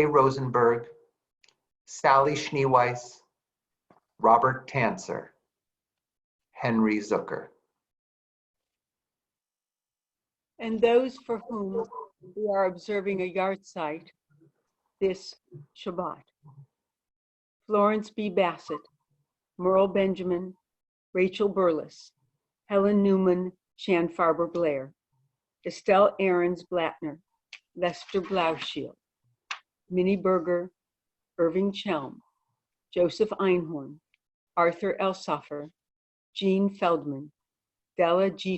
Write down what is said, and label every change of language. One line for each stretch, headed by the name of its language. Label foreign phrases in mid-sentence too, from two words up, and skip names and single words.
English: Rosenberg, Sally Schneeweiss, Robert Tanzer, Henry Zucker. And those for whom we are observing a yahrzeit this Shabbat: Florence B. Bassett, Merle Benjamin, Rachel Burles, Helen Newman, Shan Farber Blair, Estelle Ahrens Blattner, Lester Blauschild, Minnie Berger, Irving Chelm, Joseph Einhorn, Arthur Elsoffer, Jean Feldman, Della G.